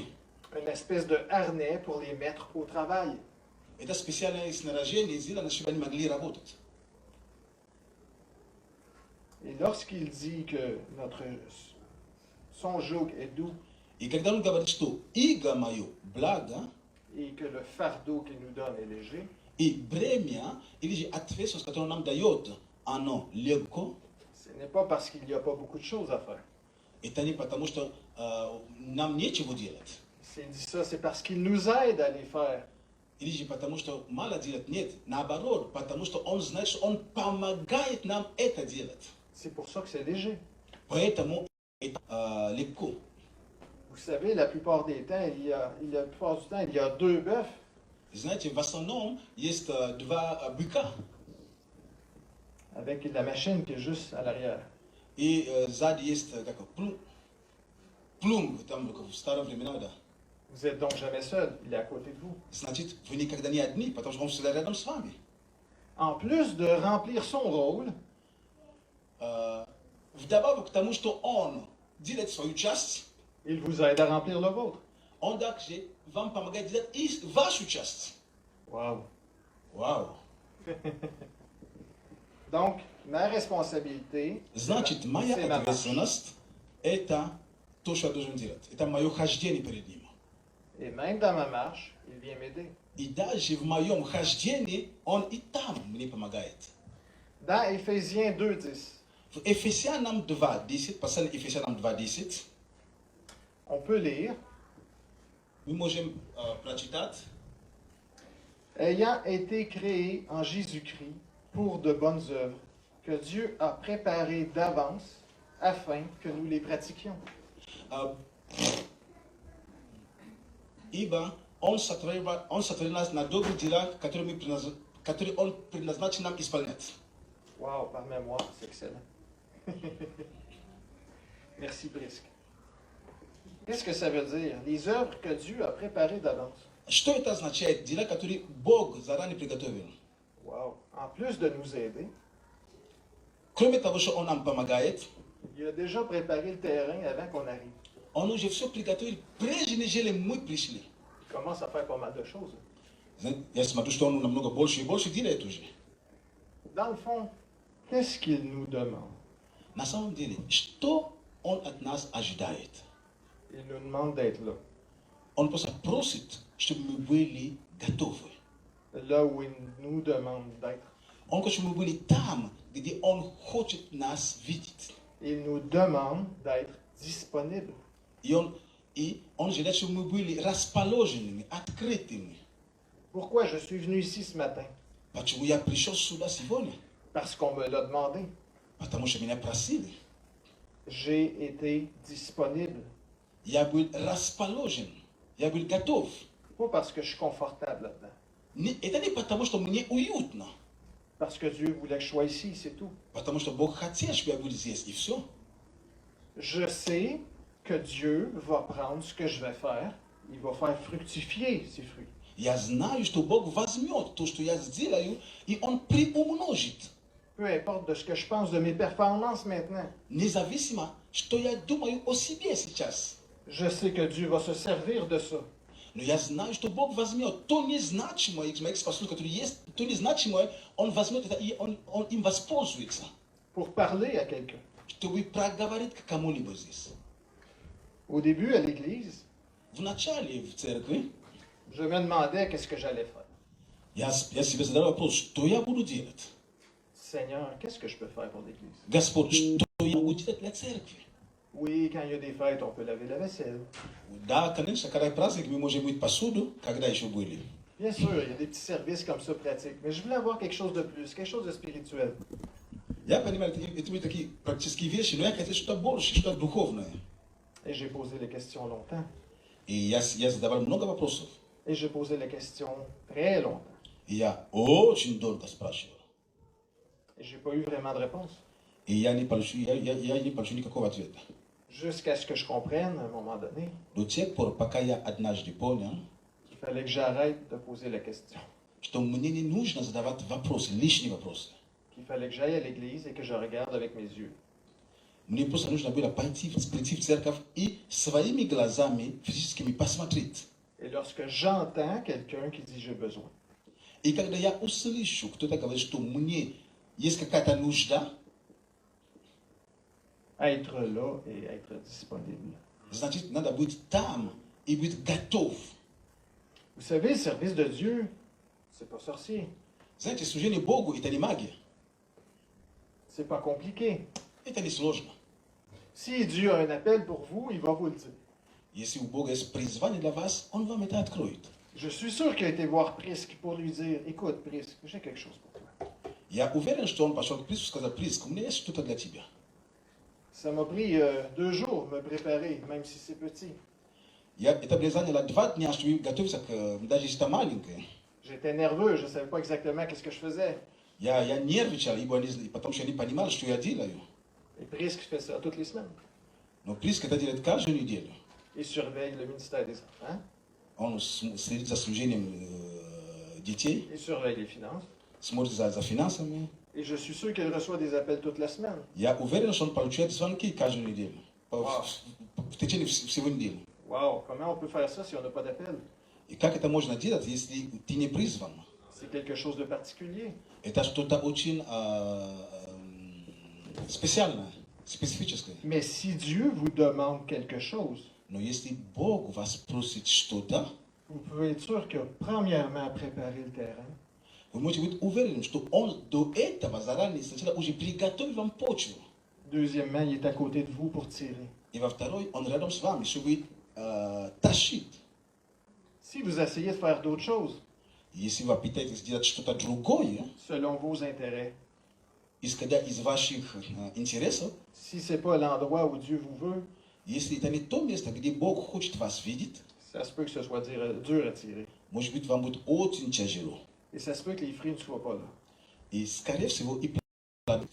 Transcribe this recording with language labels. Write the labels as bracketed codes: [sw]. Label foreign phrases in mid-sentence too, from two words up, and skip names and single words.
[fr] Une espèce de harnais pour les mettre au travail. [ru] Это специальное снаряжение сделано, чтобы они могли работать. [fr] Et lorsqu'il dit que son joug est doux [ru] И когда он говорит, что иго мое благо, [fr] et que le fardeau qu'il nous donne est léger, [ru] и бремя, или же ответственность, которую нам дает, оно легко, [fr] ce n'est pas parce qu'il n'y a pas beaucoup de choses à faire. [ru] это не потому, что нам нечего делать. [fr] S'il dit ça, c'est parce qu'il nous aide à les faire. [ru] Или же потому, что мало делать. Нет, наоборот, потому что он знает, что он помогает нам это делать. [fr] C'est pour ça que c'est léger. [ru] Поэтому это легко. [fr] Vous savez, la plupart du temps, il y a deux bœufs [ru] Знаете, в основном есть два быка. [fr] Avec la machine qui est juste à l'arrière. [ru] И сзади есть как плуг, там в старые времена, да. [fr] Vous êtes donc jamais seul, il est à côté de vous. [ru] Значит, вы никогда не одни, потому что он всегда рядом с вами. [fr] En plus de remplir son rôle, [ru] Вдобавок к тому, что он делает свою часть, [fr] il vous aide à remplir le vôtre. [ru] он также вам помогает делать и вашу часть. [fr] Wow. [ru] Вау. [fr] Donc, ma responsabilité, [ru] Значит, моя [fr] c'est ma marche. [ru] ответственность – это то, что я должен делать. Это мое хождение перед ним. [fr] Et même dans ma marche, il vient m'aider. [ru] И даже в моем хождении он и там мне помогает. [fr] Dans Éphésiens 2:10, [ru] В Ефесянам 2:10, послание Ефесянам 2:10, [fr] on peut lire [ru] мы можем прочитать: [fr] ayant été créés en Jésus-Christ pour de bonnes œuvres, que Dieu a préparées d'avance afin que nous les pratiquions. [ru] Ибо он сотворил нас на добрые дела, которые он предназначил нам исполнять. [fr] Wow, par mémoire, c'est excellent. Merci, Prisque. Qu'est-ce que ça veut dire? Les œuvres que Dieu a préparées d'avance. [ru] Что это означает? Дела, которые Бог заранее приготовил. [fr] Wow. En plus de nous aider, [ru] Кроме того, что он нам помогает, [fr] il a déjà préparé le terrain avant qu'on arrive. [ru] он уже все приготовил, прежде нежели мы пришли. [fr] Il commence à faire pas mal de choses. [ru] Я смотрю, что он намного больше и больше делает уже. [fr] Dans le fond, qu'est-ce qu'il nous demande? [ru] На самом деле, что он от нас ожидает? [fr] Il nous demande d'être là. [ru] Он просто просит, чтобы мы были готовы. [fr] Là où il nous demande d'être. [ru] Он хочет, чтобы мы были там, где он хочет нас видеть. [fr] Il nous demande d'être disponible. [ru] И он желает, чтобы мы были расположенными, открытыми. [fr] Pourquoi je suis venu ici ce matin? [ru] Почему я пришел сюда сегодня? [fr] Parce qu'on me l'a demandé. [ru] Потому что меня просили. [fr] J'ai été disponible. [ru] Я был расположен, я был готов. [fr] Pas parce que je suis confortable là-dedans. [ru] Это не потому, что мне уютно. [fr] Parce que Dieu voulait que je sois ici, c'est tout. [ru] Потому что Бог хотел, чтобы я был здесь, и все. [fr] Je sais que Dieu va prendre ce que je vais faire, il va faire fructifier ces fruits. [ru] Я знаю, что Бог возьмет то, что я сделаю, и Он приумножит. [fr] Peu importe de ce que je pense de mes performances maintenant. [ru] Независимо, что я думаю о себе сейчас. [fr] Je sais que Dieu va se servir de ça. [ru] Но я знаю, что Бог возьмет то незначимое, из моих способностей, которые есть, то незначимое, Он возьмет это, и он им воспользуется. [fr] Pour parler à quelqu'un. [ru] Чтобы проговорить к кому-либо здесь. [fr] Au début, à l'église, [ru] В начале в церкви [fr] je me demandais qu'est-ce que j'allais faire. [ru] я себе задал вопрос, что я буду делать? [fr] Seigneur, qu'est-ce que je peux faire pour l'église? [ru] Господь, что я могу делать для церкви? [fr] Oui, quand il y a des fêtes, on peut laver la vaisselle. [ru] Да, конечно, когда праздник, мы можем мыть посуду, когда еще были. [fr] Bien sûr, il y a des petits services comme ça pratiques, mais je voulais avoir quelque chose de plus, quelque chose de spirituel. [ru] Я понимаю, это были такие практические вещи, но я хотел что-то больше, что-то духовное. [fr] Et j'ai posé les questions longtemps. [ru] И я задавал много вопросов. [fr] Et j'ai posé les questions très longtemps. [ru] И я очень долго спрашивал. [fr] Et j'ai pas eu vraiment de réponse. [ru] И я не получил никакого ответа. [fr] Jusqu'à ce que je comprenne, à un moment donné, [ru] До тех пор, пока я однажды понял, [fr] qu'il fallait que j'arrête de poser la question. [ru] что мне не нужно задавать вопросы, лишние вопросы. [fr] Qu'il fallait que j'aille à l'église et que je regarde avec mes yeux. [ru] Мне просто нужно было прийти в церковь и своими глазами физическими посмотреть. [fr] Et lorsque j'entends quelqu'un qui dit j'ai besoin, [ru] И когда я услышу, кто-то говорит, что мне есть какая-то нужда, [fr] être là et être disponible. [ru] значит, надо быть там и быть готов. [fr] Vous savez, le service de Dieu, c'est pas sorcier. [ru] Знаете, служение Богу – это не магия. [fr] C'est pas compliqué. [ru] Это не сложно. [fr] Si Dieu a un appel pour vous, il va vous le dire. [ru] Если у Бога есть призвание для вас, Он вам это откроет. [fr] Je suis sûr qu'il a été voir Prisque pour lui dire, écoute Prisque, j'ai quelque chose pour toi. [ru] Я уверен, что Он пошел к Приску и сказал: Приск, у меня есть что-то для тебя. [fr] Ça m'a pris 2 jours de me préparer, même si c'est petit. [ru] Это мне заняло 2 дня, чтобы готовиться, даже если это маленькое. [fr] J'étais nerveux, je ne savais pas exactement qu'est-ce que je faisais. [ru] Я нервничал, потому что я не понимал, что я делаю. [fr] Et Prisque fait ça toutes les semaines. [ru] Но Приска это делает каждую неделю. [fr] Il surveille le ministère des Enfants, [ru] Он следит за служением детей, [fr] il surveille les finances. [ru] смотрит за финансами. [fr] Et je suis sûr qu'il reçoit des appels toute la semaine. [ru] Я уверен, что он получает звонки каждую неделю. В течение всего недели. [fr] Wow, comment on peut faire ça si on n'a pas d'appel? [ru] И как это можно делать, если ты не призван? [fr] C'est quelque chose de particulier. [ru] Это что-то очень специальное, специфическое. [fr] Mais si Dieu vous demande quelque chose, [ru] Но если Бог вас просит что-то, [fr] vous pouvez être sûr qu'il a premièrement préparé le terrain. [ru] вы можете быть уверены, что Он до этого заранее сначала уже приготовил вам почву. [fr] Deuxièmement, il est à côté de vous pour tirer. [ru] И во второй, Он рядом с вами, чтобы тащить. [fr] Si vous essayez de faire d'autres choses, [ru] Если вы пытаетесь сделать что-то другое, [fr] selon vos intérêts, [ru] исходя из ваших интересов, [fr] si ce n'est pas l'endroit où Dieu vous veut, [ru] если это не то место, где Бог хочет вас видеть, [fr] ça se peut que ce soit dur à tirer. [ru] может быть, вам будет очень тяжело. [fr] Et ça se peut que les fruits ne soient pas là. [ru] И, скорее всего, и плодит.